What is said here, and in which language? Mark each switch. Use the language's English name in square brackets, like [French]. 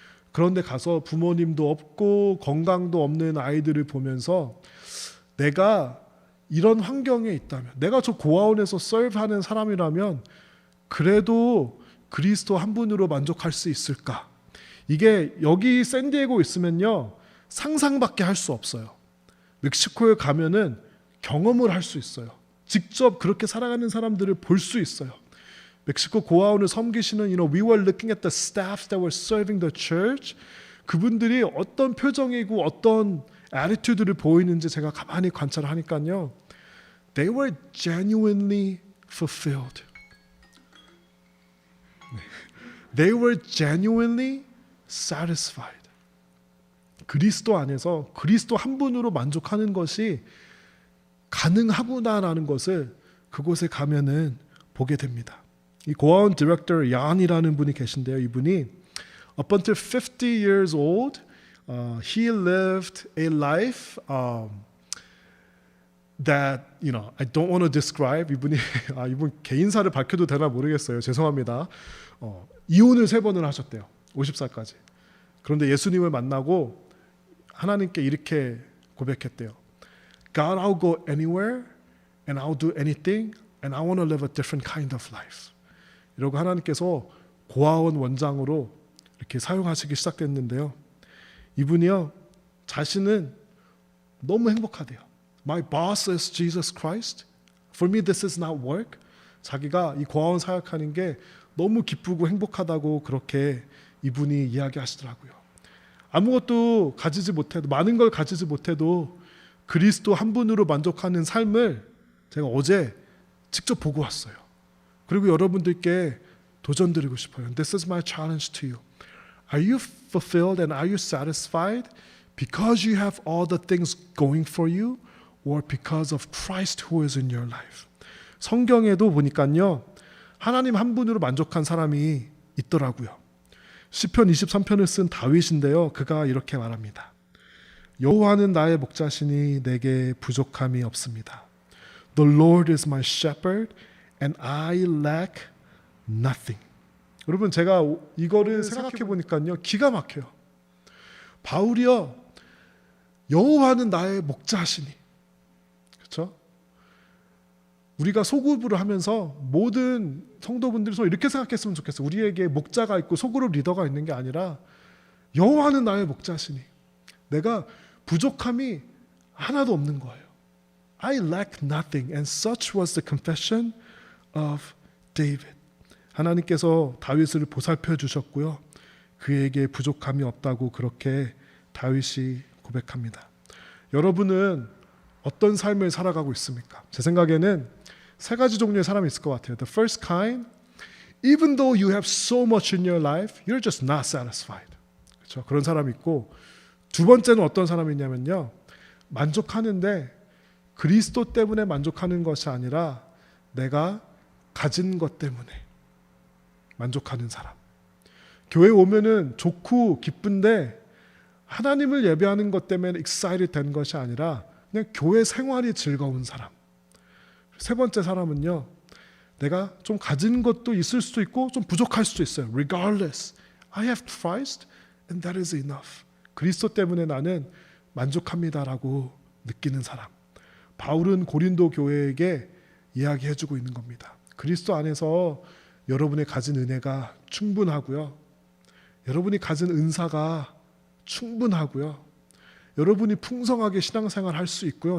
[Korean] 그런데 가서 부모님도 없고 건강도 없는 아이들을 보면서 내가 이런 환경에 있다면, 내가 저 고아원에서 서브하는 사람이라면 그래도 그리스도 한 분으로 만족할 수 있을까? 이게 여기 샌디에고 있으면요 상상밖에 할 수 없어요. 멕시코에 가면은 경험을 할 수 있어요. 직접 그렇게 살아가는 사람들을 볼 수 있어요. 멕시코 고아원을 섬기시는 [English] we were looking at the staff that were serving the church. [Korean] 그분들이 어떤 표정이고 어떤 attitude를 보이는지 제가 가만히 관찰을 하니까요. [English] They were genuinely fulfilled. They were genuinely satisfied. [Korean] 그리스도 안에서 그리스도 한 분으로 만족하는 것이 가능하구나라는 것을 그곳에 가면은 보게 됩니다. 이 고아원 디렉터 얀이라는 분이 계신데요. 이분이 [English] up until 50 years old, he lived a life that I don't want to describe. [Korean] 이분 개인사를 밝혀도 되나 모르겠어요. 죄송합니다. 이혼을 3번을 하셨대요. 50살까지. 그런데 예수님을 만나고 하나님께 이렇게 고백했대요. [English] God, I'll go anywhere and I'll do anything and I want to live a different kind of life. [Korean] 이러고 하나님께서 고아원 원장으로 이렇게 사용하시기 시작됐는데요. 이분이요, 자신은 너무 행복하대요. [English] My boss is Jesus Christ. For me this is not work. [Korean] 자기가 이 고아원 사역하는 게 너무 기쁘고 행복하다고 그렇게 이분이 이야기하시더라고요. 아무것도 가지지 못해도, 많은 걸 가지지 못해도 그리스도 한 분으로 만족하는 삶을 제가 어제 직접 보고 왔어요. 그리고 여러분들께 도전드리고 싶어요. [English] This is my challenge to you. Are you fulfilled and are you satisfied because you have all the things going for you or because of Christ who is in your life? [Korean] 성경에도 보니까요, 하나님 한 분으로 만족한 사람이 있더라고요. 시편 23편을 쓴 다윗인데요. 그가 이렇게 말합니다. 여호와는 나의 목자시니 내게 부족함이 없습니다. [English] The Lord is my shepherd and I lack nothing. [Korean] 여러분, 제가 이거를 생각해 보니까요, 기가 막혀요. 바울이요, 여호와는 나의 목자시니, 그렇죠? 우리가 소그룹을 하면서 모든 성도분들이 이렇게 생각했으면 좋겠어요. 우리에게 목자가 있고 소그룹 리더가 있는 게 아니라 여호와는 나의 목자시니 내가 부족함이 하나도 없는 거예요. [English] I lack nothing, and such was the confession of David. [Korean] 하나님께서 다윗을 보살펴 주셨고요. 그에게 부족함이 없다고 그렇게 다윗이 고백합니다. 여러분은 어떤 삶을 살아가고 있습니까? 제 생각에는 3가지 종류의 사람이 있을 것 같아요. [English] The first kind, even though you have so much in your life, you're just not satisfied. [Korean] 그렇죠? 그런 사람이 있고, 2번째는 어떤 사람이 있냐면요, 만족하는데 그리스도 때문에 만족하는 것이 아니라 내가 가진 것 때문에 만족하는 사람. 교회 오면은 좋고 기쁜데 하나님을 예배하는 것 때문에 excited 된 것이 아니라 그냥 교회 생활이 즐거운 사람. 3번째 사람은요, 내가 좀 가진 것도 있을 수도 있고 좀 부족할 수도 있어요. [English] Regardless, I have Christ and that is enough. [Korean] 그리스도 때문에 나는 만족합니다라고 느끼는 사람. 바울은 고린도 교회에게 이야기해주고 있는 겁니다. 그리스도 안에서 여러분의 가진 은혜가 충분하고요. 여러분이 가진 은사가 충분하고요. 여러분이 풍성하게 신앙생활 할 수 있고요.